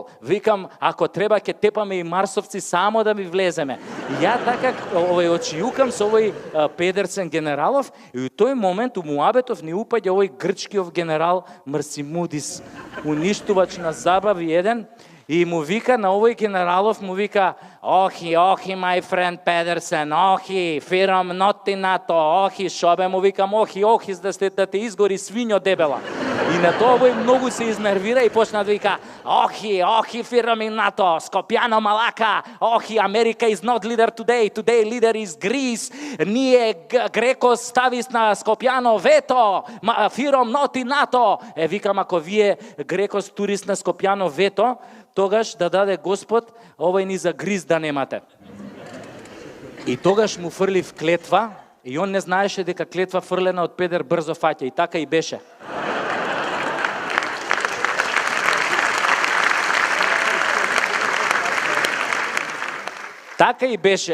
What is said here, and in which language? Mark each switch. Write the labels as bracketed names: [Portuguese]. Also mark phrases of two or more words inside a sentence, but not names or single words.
[Macedonian] Викам, ако треба ќе тепаме и марсовци само да ми влеземе. И ја така очиукам со овој Педерсен генералов и у тој момент у муабетов ни упаѓа овој грчкиов генерал Марсимудис, уништувач на забави еден. И му вика на овој генералов, му вика, охи, [English] my friend [Macedonian] Педерсен, охи, фирам [English] not in [Macedonian] НАТО, охи, шобе, му викам, охи, да те изгори свињо дебела. И на тоа овој многу се изнервира и почна да вика, охи, фирам in НАТО, Скопјано малака, охи, Америка [English] is not leader today leader is Greece, [Macedonian] ние Греко стави на Скопјано вето, фирам [English] not in [Macedonian] НАТО. Викам, ако вие Греко турист на Скопјано вето, тогаш да даде Господ, овој ни за гриз да немате. И тогаш му фрлив клетва, и он не знаеше дека клетва фрлена од педер брзо фаќа, и така и беше. Така и беше.